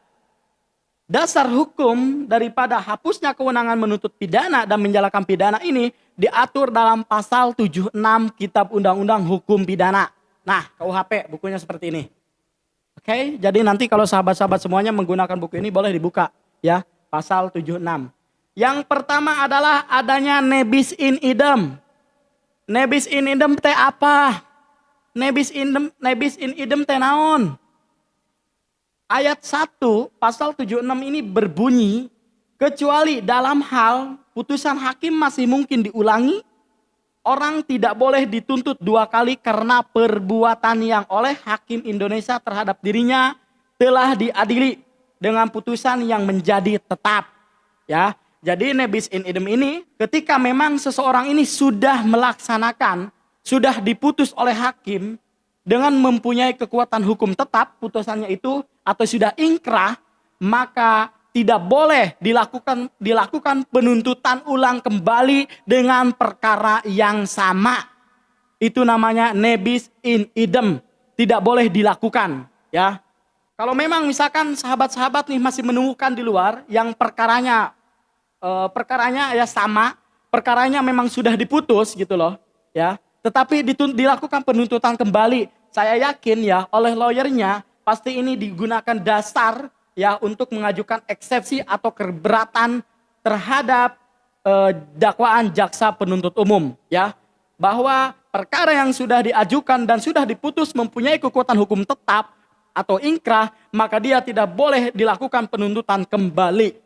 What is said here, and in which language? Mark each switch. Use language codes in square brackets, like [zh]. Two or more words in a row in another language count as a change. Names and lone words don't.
[id] Dasar hukum daripada hapusnya kewenangan menuntut pidana dan menjalankan pidana ini diatur dalam pasal 76 Kitab Undang-Undang Hukum Pidana. Nah, KUHP bukunya seperti ini. Oke, jadi nanti kalau sahabat-sahabat semuanya menggunakan buku ini boleh dibuka, ya, pasal 76. Yang pertama adalah adanya [la] nebis in idem. Nebis in idem [id] teh apa? [la] Nebis in idem [su] teh naon? [id] Ayat 1 pasal 76 ini berbunyi, kecuali dalam hal putusan hakim masih mungkin diulangi, orang tidak boleh dituntut dua kali karena perbuatan yang oleh hakim Indonesia terhadap dirinya telah diadili dengan putusan yang menjadi tetap. Ya, jadi [la] nebis in idem [id] ini ketika memang seseorang ini sudah melaksanakan, sudah diputus oleh hakim dengan mempunyai kekuatan hukum tetap putusannya itu atau sudah ingkrah, maka tidak boleh dilakukan penuntutan ulang kembali dengan perkara yang sama. Itu namanya [la] nebis in idem. [id] Tidak boleh dilakukan, ya. Kalau memang misalkan sahabat-sahabat nih masih menemukan di luar yang perkaranya ya sama, perkaranya memang sudah diputus gitu loh, ya. Tetapi dilakukan penuntutan kembali. Saya yakin ya oleh lawyernya pasti ini digunakan dasar ya untuk mengajukan eksepsi atau keberatan terhadap dakwaan jaksa penuntut umum, ya, bahwa perkara yang sudah diajukan dan sudah diputus mempunyai kekuatan hukum tetap atau ingkrah, maka dia tidak boleh dilakukan penuntutan kembali.